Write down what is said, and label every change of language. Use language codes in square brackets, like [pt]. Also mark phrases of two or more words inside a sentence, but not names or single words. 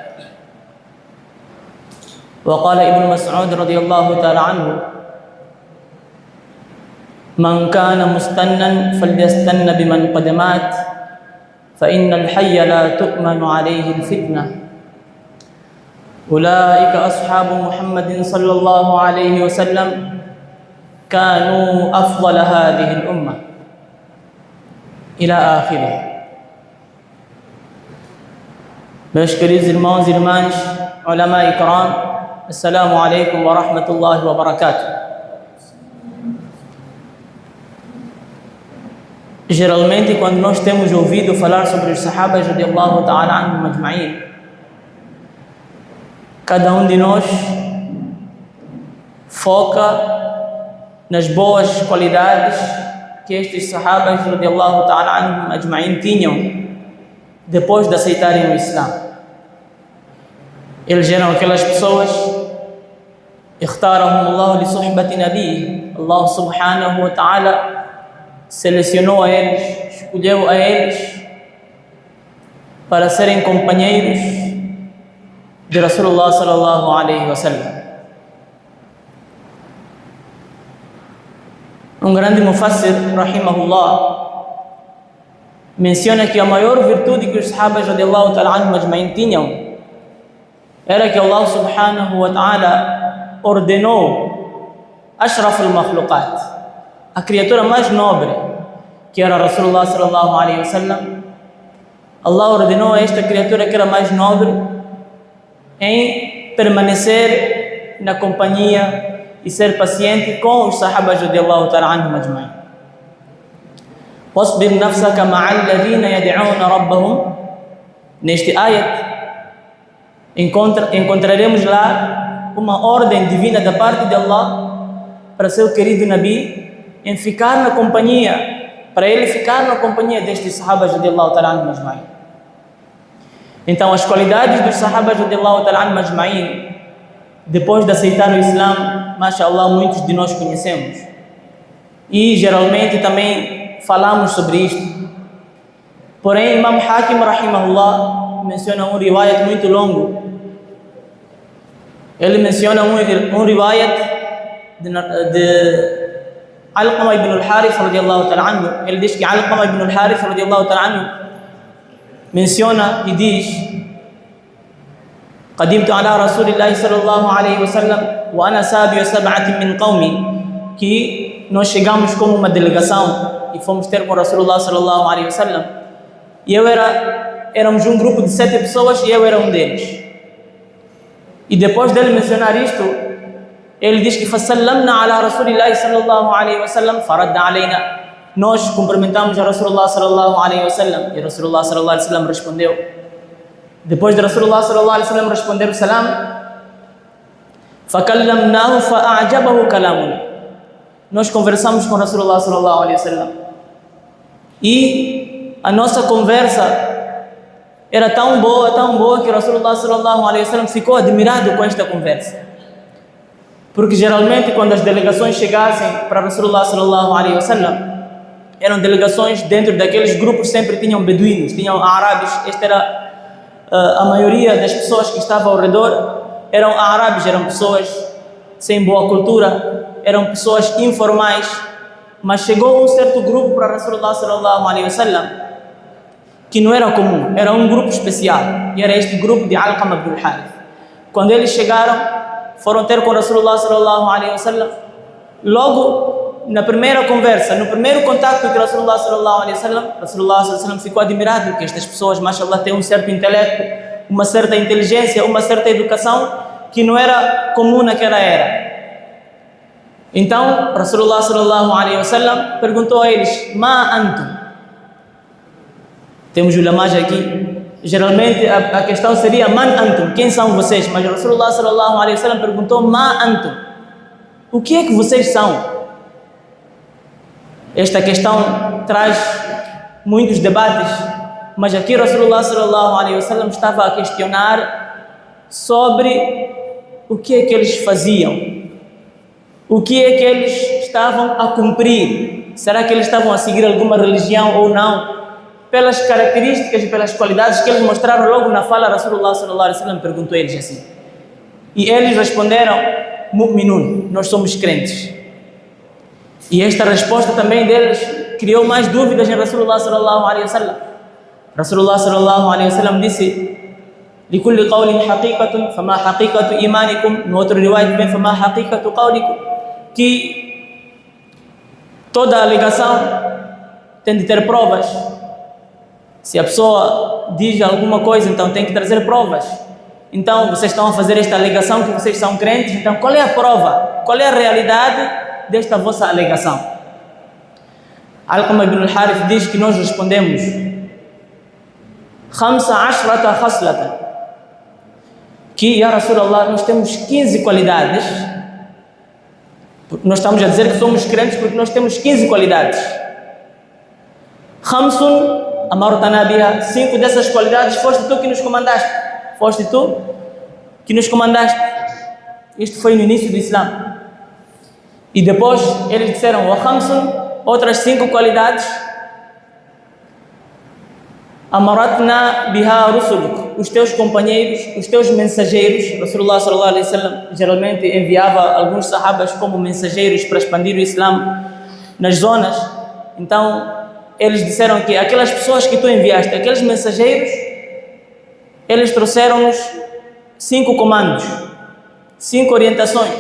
[ar] وقال ابن مسعود رضي الله تعالى عنه: من كان مستنا فليستن بمن قد مات فإن الحي لا تؤمن عليه الفتنة. أولئك أصحاب محمد صلى الله عليه وسلم كانوا أفضل هذه الأمة إلى آخره. [pt] Meus queridos irmãos e irmãs, [ur] علمائے اکرام, [ar] السلام عليكم ورحمة الله وبركاته. [pt] Geralmente, quando nós temos ouvido falar sobre os sahabas [ar] رضي الله تعالى عنهم أجمعين, [pt] cada um de nós foca nas boas qualidades que estes sahabas [ar] رضي الله تعالى عنهم أجمعين [pt] tinham depois de aceitarem o Islã. Eles eram aquelas pessoas [ar] اختارهم الله لصحبة نبيه. الله سبحانه وتعالى [pt] selecionou a eles, escolheu a eles para serem companheiros de [ar] رسول الله صلى الله عليه وسلم. [pt] Um grande mufassir, rahimahullah, menciona que a maior virtude que os sahabas [ar] رضي الله تعالى عنهم أجمعين [pt] tinham era que [ar] الله سبحانه وتعالى [pt] ordenou [ar] أشرف المخلوقات, [pt] a criatura mais nobre, que era [ar] رسول الله صلى الله عليه وسلم. [pt] Allah ordenou a esta criatura que era mais nobre em permanecer na companhia e ser paciente com os sahabas [ar] رضي الله تعالى عنهم أجمعين. واصبر نفسك مع الذين يدعون ربهم. [pt] Neste ayat encontraremos lá uma ordem divina da parte de Allah para seu querido Nabi em ficar na companhia, para ele ficar na companhia destes sahabas [ar] رضي الله تعالى عنهم أجمعين. [pt] Então, as qualidades dos sahabas [ar] رضي الله تعالى عنهم أجمعين, [pt] depois de aceitar o Islã, mashallah, muitos de nós conhecemos. E geralmente também falamos sobre isto. Porém, Imam Hakim rahimahullah menciona um riwayat muito longo. Ele menciona um riwayat de Alqama ibn al-Harith [ar] رضي الله تعالى عنه. [pt] Ele diz que Alqama ibn al-Harith [ar] رضي الله تعالى عنه [pt] menciona e diz: [ar] قدمت على رسول الله صلى الله عليه وسلم وأنا سابع سبعة من قومي. [pt] Que nós chegamos como uma delegação e fomos ter com [ar] رسول الله صلى الله عليه وسلم. [pt] E éramos um grupo de 7 pessoas e eu era um deles. E depois dele mencionar isto, ele diz que [ar] فَسَلَّمْنَا عَلَى رَسُولِ اللَّهِ صلى الله عليه وسلم فَرَدَّ عَلَيْنَا. [pt] Nós cumprimentamos a [ar] رسول الله صلى الله عليه وسلم [pt] e [ar] رسول الله صلى الله عليه وسلم [pt] respondeu. Depois de [ar] رسول الله صلى الله عليه وسلم [pt] responder o salam, [ar] فَكَلَّمْنَاهُ فَأَعْجَبَهُ كَلَامُنَا. [pt] Nós conversamos com [ar] رسول الله صلى الله عليه وسلم [pt] e a nossa conversa era tão boa que [ar] رسول الله صلى الله عليه وسلم [pt] ficou admirado com esta conversa. Porque geralmente quando as delegações chegassem para [ar] رسول الله صلى الله عليه وسلم, [pt] eram delegações dentro daqueles grupos, sempre tinham beduínos, tinham árabes. Esta era a maioria das pessoas que estavam ao redor, eram árabes, eram pessoas sem boa cultura, eram pessoas informais. Mas chegou um certo grupo para [ar] رسول الله صلى الله عليه وسلم [pt] que não era comum, era um grupo especial, e era este grupo de Alqama ibn al-Harith. Quando eles chegaram, foram ter com [ar] رسول الله صلى الله عليه وسلم. [pt] Logo na primeira conversa, no primeiro contato com [ar] رسول الله صلى الله عليه وسلم, رسول الله صلى الله عليه وسلم [pt] ficou admirado que estas pessoas, mashallah, têm um certo intelecto, uma certa inteligência, uma certa educação que não era comum naquela era. Então, [ar] رسول الله صلى الله عليه وسلم [pt] perguntou a eles: [ar] ما أنتم? [pt] Temos ulamás aqui geralmente a questão seria [ar] من أنتم, [pt] quem são vocês? Mas [ar] رسول الله صلى الله عليه وسلم [pt] perguntou [ar] ما أنتم, [pt] o que é que vocês são? Esta questão traz muitos debates, mas aqui [ar] رسول الله صلى الله عليه وسلم [pt] estava a questionar sobre o que é que eles faziam, o que é que eles estavam a cumprir, será que eles estavam a seguir alguma religião ou não? Pelas características e pelas qualidades que eles mostraram logo na fala, [ar] رسول الله صلى الله عليه وسلم [pt] perguntou a eles assim, e eles responderam Mu'minun, nós somos crentes. E esta resposta também deles criou mais dúvidas em [ar] رسول الله صلى الله عليه وسلم. رسول الله صلى الله عليه وسلم [pt] disse [ar] لكل قول حقيقة فما حقيقة إيمانكم. [pt] No outro riwayat vem [ar] فما حقيقة قولكم, [pt] que toda alegação tem de ter provas. Se a pessoa diz alguma coisa, então tem que trazer provas. Então vocês estão a fazer esta alegação que vocês são crentes, então qual é a prova? Qual é a realidade desta vossa alegação? Alqama ibn al-Harith diz que nós respondemos 15 khaslatan, que [ar] يا رسول الله, [pt] nós temos 15 qualidades. Nós estamos a dizer que somos crentes porque nós temos 15 qualidades. [ar] خمس أمرتنا بها, [pt] 5 dessas qualidades foste tu que nos comandaste. Foste tu que nos comandaste. Isto foi no início do Islã. E depois eles disseram [ar] وخمس, [pt] outras 5 qualidades. [ar] أمرتنا بها رسلك, [pt] os teus companheiros, os teus mensageiros. [ar] رسول الله صلى الله عليه وسلم [pt] geralmente enviava alguns sahabas como mensageiros para expandir o Islã nas zonas. Então eles disseram que aquelas pessoas que tu enviaste, aqueles mensageiros, eles trouxeram-nos 5 comandos, 5 orientações.